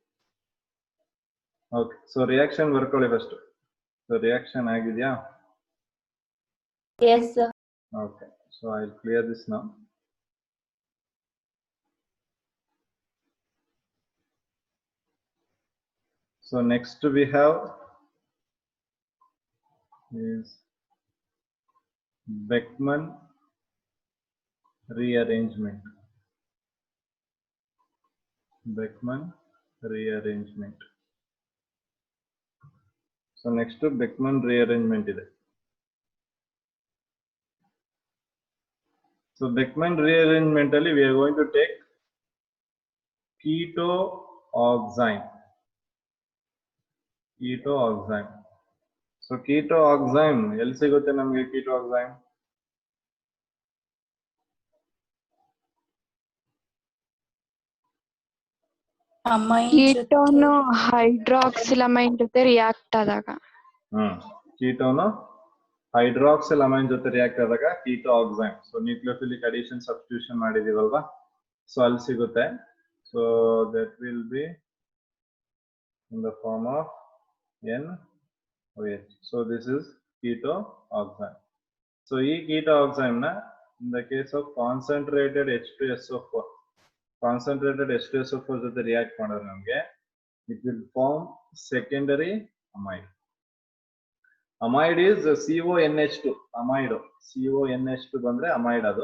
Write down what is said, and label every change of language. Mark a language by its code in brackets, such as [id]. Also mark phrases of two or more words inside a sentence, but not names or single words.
[en] okay, so reaction [kn] ಬರ್ಕೊಳ್ಳಿ ಫಸ್ಟ್. [en] so reaction [kn] ಆಗಿದೆಯಾ? [en] Yes, sir. Okay, so I'll clear this now. So next we have is Beckmann rearrangement. Beckmann rearrangement. So next Beckmann rearrangement ಇದೆ. So Beckmann rearrangement ಅಲ್ಲಿ we are going to take keto-oxime. [kn] Keto-oxime. [en] So keto-oxime [kn] ಎಲ್ಲಿ ಸಿಗುತ್ತೆ ನಮಗೆ keto-oxime? [en] amine [kn] ಕೀಟೋನು ಹೈಡ್ರಾಕ್ಸಿಲಮೈನ್ ಜೊತೆ ರಿಯಾಕ್ಟ್ ಆದಾಗ. ಕೀಟೋನು ಹೈಡ್ರಾಕ್ಸಿಲ್ ಅಮೈನ್ ಜೊತೆ ರಿಯಾಕ್ಟ್ ಆದಾಗ keto-oxime. [en] so nucleophilic addition substitution [kn] ಮಾಡಿದೀವಲ್ವಾ, ಸೊ ಅಲ್ಲಿ ಸಿಗುತ್ತೆ. [en] so that will be in the form of NOH. so this is keto-oxime. ಸೊ ಈ keto-oxime ನ in the case of concentrated H2SO4 [kn] ಜೊತೆ ರಿಯಾಕ್ಟ್ ಮಾಡಿದ್ರೆ ನಮಗೆ [en] it will form secondary amide. amide is CONH2 amide. [kn] CONH2 ಬಂದ್ರೆ ಅಮೈಡ್ ಅದು.